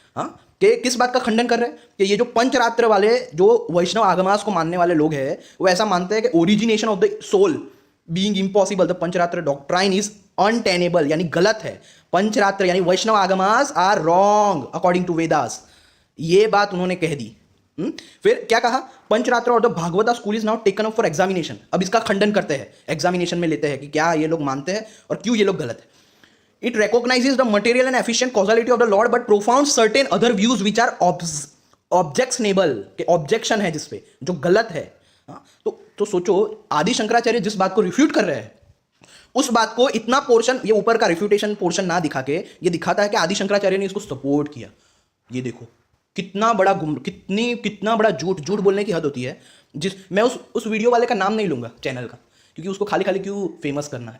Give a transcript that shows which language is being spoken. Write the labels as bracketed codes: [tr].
[hi] हाँ, कि किस बात का खंडन कर रहे हैं? कि ये जो पंचरात्र वाले, जो वैष्णव आगमास को मानने वाले लोग हैं, वो ऐसा मानते हैं कि [en] origination of the soul being impossible, the Pancharatra doctrine is untenable, [hi] यानी गलत है। [en] Pancharatra [hi] यानी [en] Vaishnava Agamas are wrong according to Vedas. [hi] ये बात उन्होंने कह दी। फिर क्या कहा? [en] पंचरात्र और the Bhagavata school is now taken up for examination. [hi] अब इसका खंडन करते हैं, एग्जामिनेशन में लेते हैं कि क्या ये लोग मानते हैं और क्यों ये लोग गलत है। [en] It recognizes the material and efficient causality of the Lord, but profound certain other views which are objectionable, [hi] के ऑब्जेक्शन है जिसपे, जो गलत है। हाँ, तो सोचो, आदि शंकराचार्य जिस बात को रिफ्यूट कर रहे हैं, उस बात को इतना पोर्शन, ये ऊपर का रिफ्यूटेशन पोर्शन ना दिखा के ये दिखाता है कि आदि शंकराचार्य ने इसको सपोर्ट किया। ये देखो कितना बड़ा कितना बड़ा झूठ बोलने की हद होती है। मैं उस वीडियो वाले का नाम नहीं लूंगा चैनल का, क्योंकि उसको खाली खाली क्यों फेमस करना?